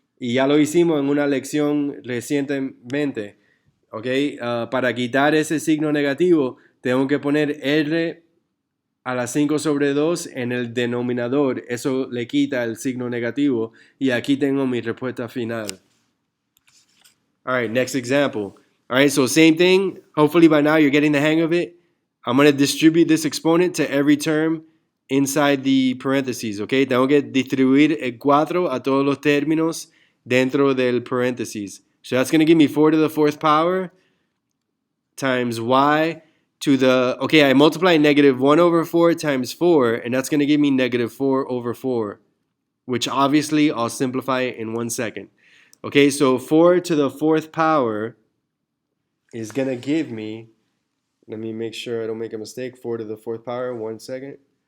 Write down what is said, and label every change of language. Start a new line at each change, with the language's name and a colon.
Spanish: Y ya lo hicimos en una lección recientemente. ¿Okay? Para quitar ese signo negativo, tengo que poner R a la 5 sobre 2 en el denominador. Eso le quita el signo negativo. Y aquí tengo mi respuesta final.
English: All right, next example. All right, so same thing. Hopefully by now you're getting the hang of it. I'm going to distribute this exponent to every term inside the parentheses, okay?
Spanish: Tengo que distribuir el 4 a todos los términos dentro del paréntesis.
English: So that's going to give me 4 to the 4th power times y to the, okay, I multiply negative 1 over 4 times 4, and that's going to give me negative 4 over 4, which obviously I'll simplify in 1 second. Okay, so 4 to the 4th power is going to give me, let me make sure I don't make a mistake, 4 to the 4th power, 1 second.